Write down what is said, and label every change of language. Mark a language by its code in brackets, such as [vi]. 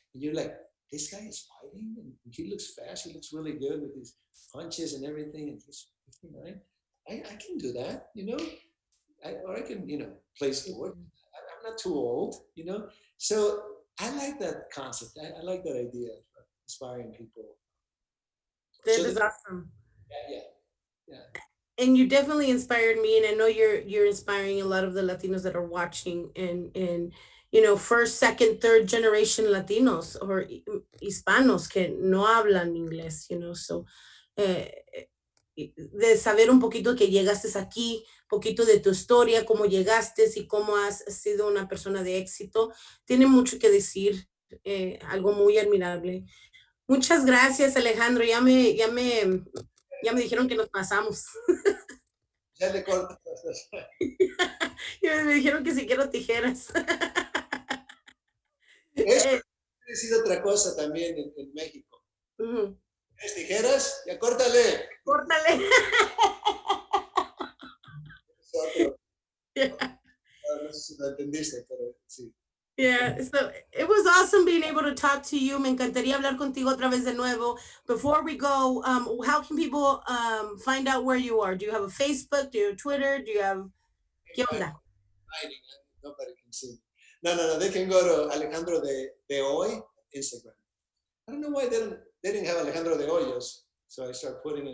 [en] And you're like, this guy is fighting and he looks fast. He looks really good with his punches and everything. And he's 59. I can do that, or I can, play sport. I'm not too old, you know. So I like that concept. I like that idea of inspiring people. That So is awesome. yeah, yeah, And you definitely inspired me, and I know you're inspiring a lot of the Latinos that are watching, and first, second, third generation Latinos [es] or hispanos que no hablan inglés, so eh, de saber un poquito que llegaste aquí, poquito de tu historia, cómo llegaste y cómo has sido una persona de éxito, tiene mucho que decir, algo muy admirable. Muchas gracias, Alejandro. Ya me dijeron que nos pasamos. ya le corto. Ya me dijeron que si quiero tijeras. Eso Eh, ha sido otra cosa también en México. ujú. ¿Es tijeras? Ya córtale. Córtale. Es otro. [en] Yeah. [es] No sé si lo entendiste, pero sí. [en] Yeah, so it was awesome being able to talk to you. [es] Me encantaría hablar contigo otra vez de nuevo. [en] Before we go, how can people find out where you are? Do you have a Facebook? Do you have Twitter? Do you have [es] ¿Qué [en] I'm [es] onda? [en] hiding. Nobody can see. No, no, no. They can go to Alejandro de Hoy Instagram. I don't know why they didn't have Alejandro de Hoyos, so I started putting it.